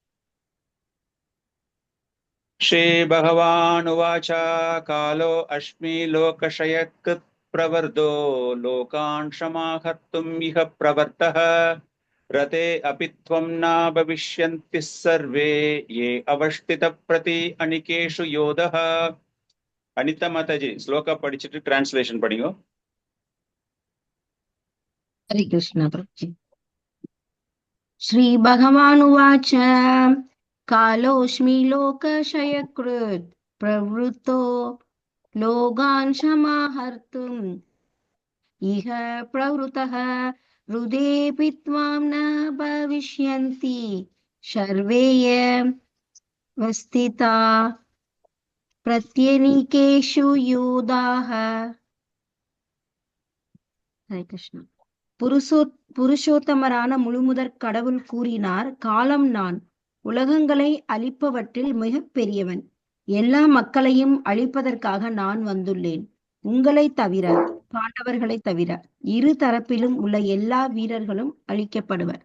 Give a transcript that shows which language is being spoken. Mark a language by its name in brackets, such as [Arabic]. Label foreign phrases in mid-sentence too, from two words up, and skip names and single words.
[Sanskrit] श्री भगवान उवाच कालो अस्मि लोकक्षयकृत् प्रवर्तो लोकान् क्षमाहर्तुम् इह प्रवर्तः रते अपि त्वं न भविष्यन्ति सर्वे ये अवष्टित प्रति अनिकेषु योधः. [Tamil] அனிதா மாதாஜி ஸ்லோகா படிச்சுட்டு டிரான்ஸ்லேஷன் படிங்க. [Sanskrit] हरे कृष्ण प्रभु। श्री भगवान् उवाच कालोऽस्मि लोकक्षयकृत् प्रवृत्तो लोकान् समाहर्तुम् इह प्रवृत्तः हृदेऽपि त्वां न भविष्यन्ति सर्वे वस्थिता प्रत्यनीकेषु योधाः. हरे कृष्ण. [Tamil] புருஷோத்தமரான முழுமுதற் கடவுள் கூறினார், காலம் நான், உலகங்களை அழிப்பவற்றில் மிக பெரியவன், எல்லா மக்களையும் அழிப்பதற்காக நான் வந்துள்ளேன். உங்களை தவிர, பாண்டவர்களை தவிர இரு தரப்பிலும் உள்ள எல்லா வீரர்களும் அழிக்கப்படுவர்.